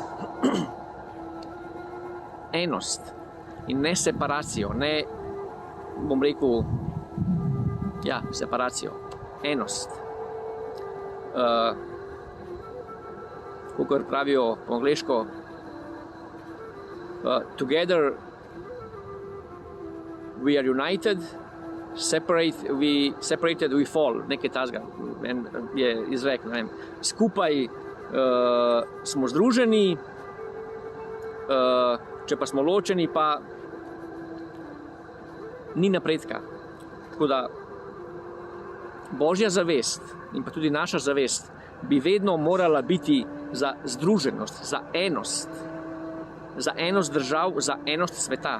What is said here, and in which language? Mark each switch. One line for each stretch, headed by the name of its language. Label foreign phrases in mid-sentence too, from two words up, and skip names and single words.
Slovenian: Enost in ne separacijo, ne, bom rekel, separacijo, enost. Kakor pravijo po angleško,
English: together we are united, separated we fall,
Slovenian: nekaj tazga je izrek, ne vem. Skupaj smo združeni, če pa smo ločeni, pa ni napredka. Tako da Božja zavest in pa tudi naša zavest bi vedno morala biti za združenost, za enost držav, za enost sveta.